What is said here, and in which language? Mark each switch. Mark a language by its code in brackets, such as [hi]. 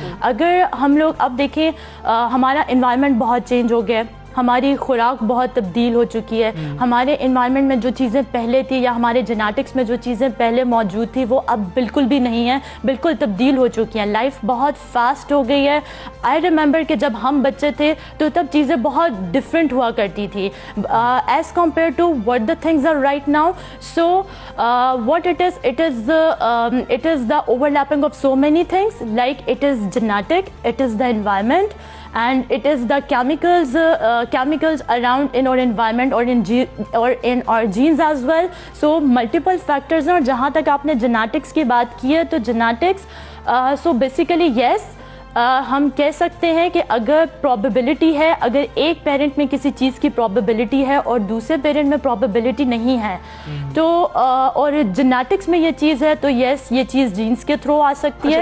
[ur] اگر ہم لوگ اب دیکھیں ہمارا انوائرمنٹ بہت چینج ہو گیا ہے, ہماری خوراک بہت تبدیل ہو چکی ہے, ہمارے انوائرمنٹ میں جو چیزیں پہلے تھی یا ہمارے جینیٹکس میں جو چیزیں پہلے موجود تھی وہ اب بالکل بھی نہیں ہیں, بالکل تبدیل ہو چکی ہیں. لائف بہت فاسٹ ہو گئی ہے. [en] I remember [ur] کہ جب ہم بچے تھے تو تب چیزیں بہت ڈفرینٹ ہوا کرتی تھی [en] As compare to what the things are right now. So what it is the overlapping of so many things, like it is genetic, it is the environment, and it is the chemicals around in our environment or in our genes as well. So multiple factors [ur] ہیں. اور جہاں تک آپ نے genetics کی بات کی ہے تو genetics [en] so basically yes [ur] ہم کہہ سکتے ہیں کہ اگر پرابیبلٹی ہے, اگر ایک پیرنٹ میں کسی چیز کی پرابیبلٹی ہے اور دوسرے پیرنٹ میں پرابیبلٹی نہیں ہے تو اور جینیٹکس میں یہ چیز ہے تو یس یہ چیز جینز کے تھرو آ سکتی ہے.